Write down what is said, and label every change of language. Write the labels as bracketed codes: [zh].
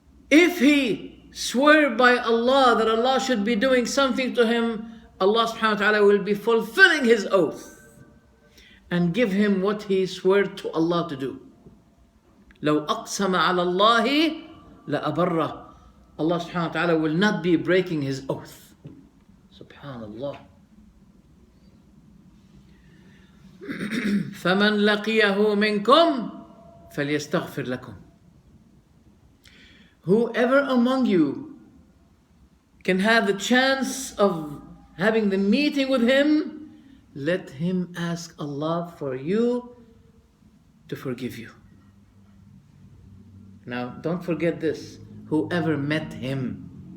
[en] If he swear by Allah that Allah should be doing something to him, Allah subhanahu wa ta'ala will be fulfilling his oath and give him what he swore to Allah to do. [ar] لو أقسم على الله لأبره. [en] Allah subhanahu wa ta'ala will not be breaking his oath. Subhanallah. [ar] فمن لقيه منكم فليستغفر لكم. [en] Whoever among you can have the chance of having the meeting with him, let him ask Allah for you to forgive you. Now, don't forget this. Whoever met him.